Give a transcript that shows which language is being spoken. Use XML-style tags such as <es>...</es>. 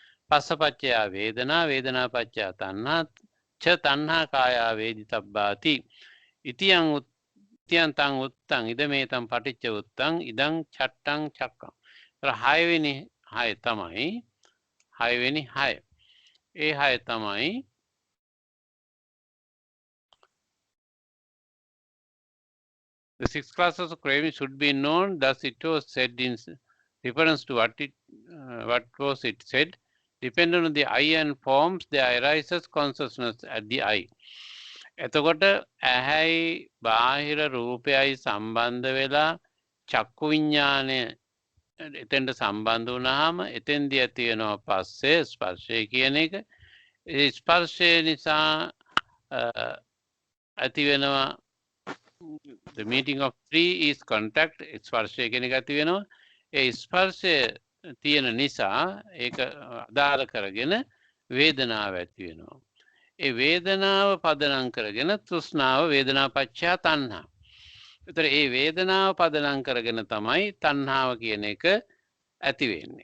<pi>පස්සපච්චය වේදනා වේදනාපච්චය තණ්හා ච තණ්හා කායා වේදිතබ්බාති ඉතියං ඉතියන්තං උත්තං ඉදමේතං පටිච්ච උත්තං ඉදං චට්ටං චක්කං.</pi> <si>හයවෙනි හය තමයි හයවෙනි හය. ඒ හය තමයි</si> <en>the six classes of craving should be known, thus it was said in reference to what was it said, depending on the eye and forms there arises consciousness at the eye.</en> <si>එතකොට ඇහැයි බාහිර රූපයයි සම්බන්ධ වෙලා චක්කු විඤ්ඤාණය එතෙන්ට සම්බන්ධ වුණාම එතෙන්දී ඇති වෙනවා පස්සේ ස්පර්ශය කියන එක. ඒ ස්පර්ශය නිසා ඇති වෙනවා</si> <en>the meeting of three is contact.</en> <si>ස්පර්ශය කියන එක ඇති වෙනවා. ඒ ස්පර්ශය තියෙන නිසා ඒක ආධාර කරගෙන වේදනාව ඇති වෙනවා. ඒ වේදනාව පදනම් කරගෙන තෘෂ්ණාව</si> <pi>වේදනාපච්චය තණ්හා.</pi> <si>ඒතර ඒ වේදනාව පදනම් කරගෙන තමයි තණ්හාව කියන එක ඇති වෙන්නේ.</si>